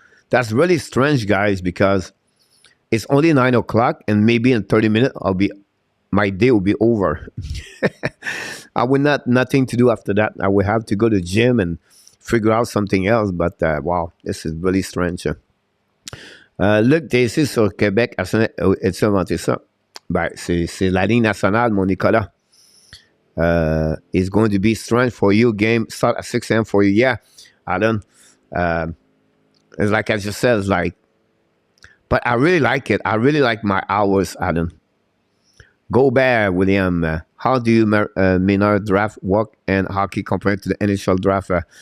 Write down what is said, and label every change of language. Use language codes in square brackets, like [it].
[en] That's really strange, guys, because it's only 9 o'clock and maybe in 30 minutes my day will be over. I will nothing to do after that. I will have to go to the gym and figure out something else. But wow, this is really strange. [fr] Luc, t'es ici sur Québec. As-tu inventé ça? Ben, c'est la ligne nationale, mon Nicolas. [en] It's going to be strange for you. Game start at 6 a.m. for you. Yeah, Alan. It's like I just said, it's like, but I really like it. I really like my hours, Alan. Go Bear, William. How do you minor draft work in hockey compared to the initial draft?